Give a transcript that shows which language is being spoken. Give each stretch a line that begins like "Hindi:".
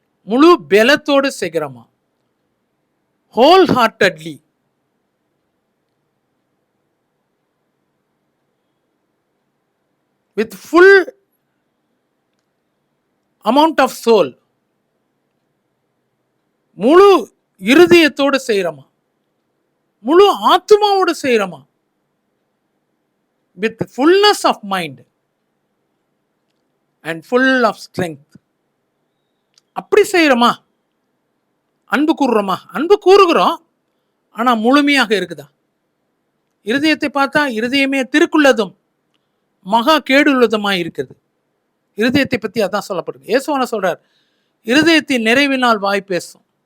Tamil: முழு பலத்தோடு செய்கிறோமா?
English: wholeheartedly, with full amount of soul,
Tamil: முழு இருதயத்தோடு செய்கிறோமா? முழு ஆத்மாவோடு செய்கிறோமா?
English: with fullness of mind and full of strength.
Tamil: அப்படி செய்கிறோமா? அன்பு கூறுறோமா? அன்பு கூறுகிறோம், ஆனா முழுமையாக இருக்குதா? இருதயத்தை பார்த்தா இருதயமே திருக்குள்ளதும் மகா கேடுள்ளதுமாய் இருக்கிறது. இருதயத்தை பத்தி அதான் சொல்லப்படுது. இயேசுவான சொல்றார், இருதயத்தின் நிறைவினால் வாய் பேசும்.